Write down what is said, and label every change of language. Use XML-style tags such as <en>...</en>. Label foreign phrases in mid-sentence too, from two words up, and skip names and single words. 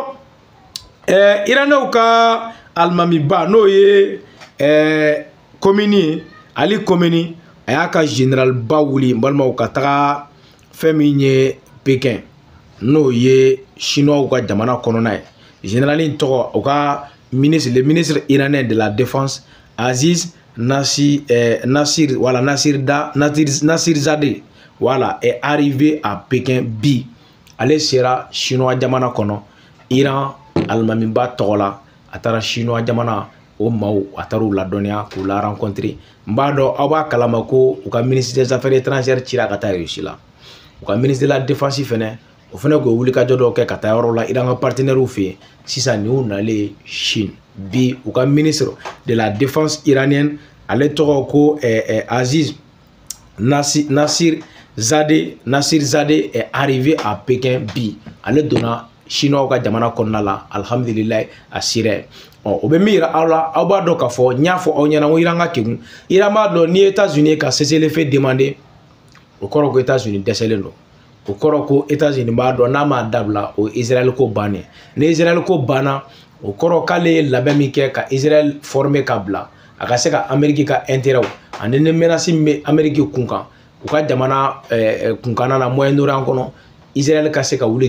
<bm>kɔnɔ Iranɛw ka alimamiba n'o ye Khomeini Ali Khomeini a y'a ka général ba wuli balimaw ka taga fɛn min ye Pékin n'o ye chinois ka jamana kɔnɔna ye général in tɔgɔ o ka</bm> <fr>le ministre iranien de la défense</fr> <bm>Aziz Nasir Zadeh</bm> <fr>voilà est arrivé à Pékin</fr> <bm>bi ale sera chinois jamana kɔnɔ Iran alimamiba tɔgɔ la a taara chinois jamana o maaw a taara u ladɔnniya k'u la rencontrer n b'a dɔn aw b'a kalama ko u ka</bm> <fr>ministre des affaires étrangères</fr> <bm>cira ka taa Russie la u ka</bm> <fr>ministre de la défense</fr> <bm>fɛnɛ o fɛnɛ k'o wulikajɔ dɔw kɛ ka taa yɔrɔ la Iran ka partenaires fɛ yen sisan nin y'u nalen Chine bi u ka</bm> <fr>ministre de la défense iranienne</fr> <bm>ale tɔgɔ ko Aziz Nasir Zadeh</bm> <fr>est arrivé à Pékin</fr> <bm>bi ale donna chinois ka jamana kɔnɔna la alhamdulilayi a sira o bɛ min yira aw la aw b'a dɔn k'a fɔ n y'a fɔ aw ɲɛna ko Iran ka kegun Iran b'a dɔn ni États-Unis ka</bm> <fr>cessez-le-feu demander</fr> <bm>o kɔrɔ ko États-Unis dɛsɛlen don o kɔrɔ ko États-Unis b'a dɔn n'a m'a dabila o Israël ko bannen ni Israël ko banna o kɔrɔ k'ale ye labɛn min kɛ ka Israël former ka bila a ka se ka Amérique ka intérêt ani ni menace min bɛ Amérique kun kan u ka jamana kunkanna na Moyen-Orient kɔnɔ Israël ka se ka wuli</bm>